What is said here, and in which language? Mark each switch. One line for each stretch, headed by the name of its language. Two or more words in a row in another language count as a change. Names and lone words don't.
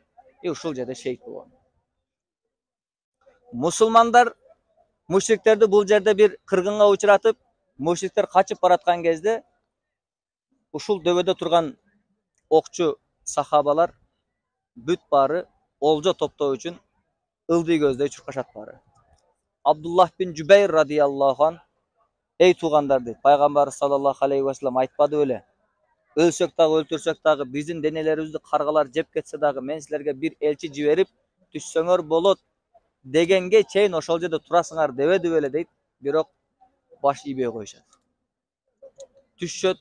Kyrgyz: Ушул жерде шейит болгон. Мусулмандар мушриктерди бул жерде бир кыргынга учуратып, мушриктер качып бараткан кезде ушул дөбөдө турган окчу сахабалар бүт баары олжо топтоо үчүн ылдый көздөй чуркашат баары. Абдуллах бин Жубайр
Arabic: رضي الله عنه,
Kyrgyz: эй туугандар дейт, пайгамбар
Arabic: صلى الله عليه وسلم
Kyrgyz: айтпады беле? Өлсөк дагы, өлтүрсөк дагы, биздин денелерибизди каргалар жеп кетсе дагы, мен силерге бир элчи жиберип, түшсөңөр болот дегенге чейин ошол жерде турасыңар дебеди беле дейт, бирок баш ийбей коюшат.